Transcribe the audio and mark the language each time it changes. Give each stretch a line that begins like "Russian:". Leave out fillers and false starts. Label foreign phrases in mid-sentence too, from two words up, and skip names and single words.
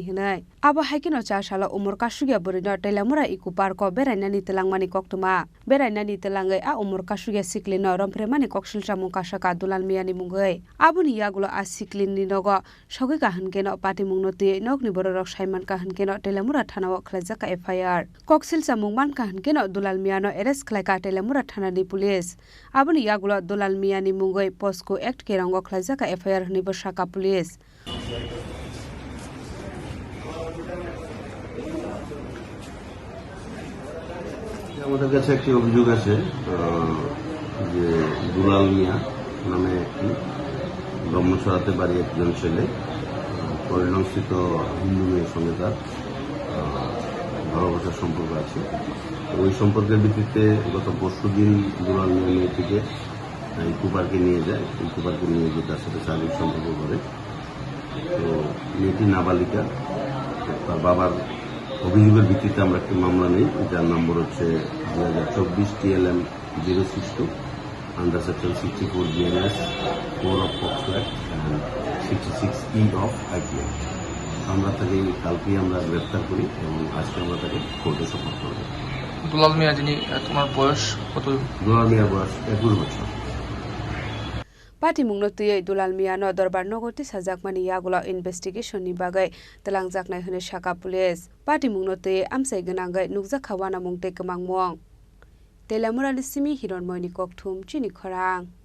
Kok Borok: Hinai Abo Haikino Chashala Umur Kasugia Burino Telamura Ikuparko Berainani Telangmani Koktuma Berainani Telangai A Umur Kasugia Siklino Rompremani Kokshil Samukashaka Dulal Miani Mungai Abuni Yagulo A Siklin Ninogo Shogika Hankeno Patimungno Nogni Borok Saimanka Hankeno Telamura Tanawa Klazaka FIR Koksil Samungmanka Hankeno Dulal Miano Eres Klaka Telamura Thanani Police Abuni Yagulo Dulal Miani Mungoi Posco Act Kerango Klazaka FIR Hnibo Shaka Police
Bangla: আমাদের কাছে একটি অভিযোগ আছে যে দুলাল মিয়া নামে একটি ব্রহ্মছড়াতে বাড়ি একজন ছেলে পরিণস্থিত হিন্দু মেয়ের সঙ্গে তার ভালোবাসার সম্পর্ক আছে ওই সম্পর্কের ভিত্তিতে গত পরশুদিন দুলাল মিয়া মেয়েটিকে ইকোপার্কে নিয়ে যায় ইকোপার্কে নিয়ে গিয়ে তার সাথে শারীরিক সম্পর্ক করে তো মেয়েটি নাবালিকা তার বাবার অভিযোগের ভিত্তিতে আমরা একটি মামলা নেই যার নম্বর হচ্ছে 2024 TLM 062
English: under section 64 BNS 4 of POCSO Act and 66E of IPA
Bangla: আমরা তাকে কালকেই আমরা গ্রেফতার করি এবং আজকে আমরা তাকে কোর্টে সোপর্দ করব দুলাল মিয়া যিনি তোমার বয়স কত দুলাল মিয়ার বয়স 21 বছর
Kok Borok: Patimungno Tuyai Dulal Miano Dorbar Nogoti Sajakmani Yagulo Investigation ni Bagai Telangjaknai Hune Shaka Police Patimungno Tuyai Amsai Ganangai Nukjakhawana Mungte Kemangmong Telamura Lisimi Hiron Moini Kokthum Chini Khorang